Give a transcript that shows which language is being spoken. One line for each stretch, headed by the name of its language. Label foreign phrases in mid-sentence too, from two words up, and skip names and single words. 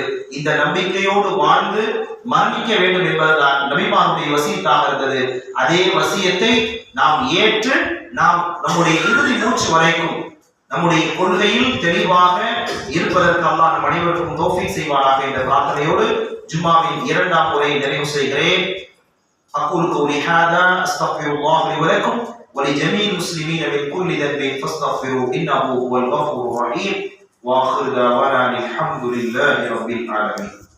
Tamil: இந்த நம்பிக்கையோடு வாழ்ந்து மரணிக்க வேண்டும் என்பதுதான் நபிமாருடைய வசியத்தாக இருந்தது. அதே வசியத்தை நாம் ஏற்று நாம் நம்முடைய இறுதி மூச்சு வரைக்கும் நம்முடைய கொள்கையில் தெளிவாக இருப்பதற்கு அல்லாஹ் நம் அனைவருக்கும் தௌஃபீக் செய்வானாக என்ற பிரார்த்தனையோடு ஜும்மாவின் 2ஆம் முறை நிறைவு செய்கிறேன்.
Arabic: أقول قولي هذا أستغفر الله لي ولكم ولجميع المسلمين من كل ذنب فاستغفروه إنه هو الغفور الرحيم وآخر دعوانا الحمد لله رب العالمين.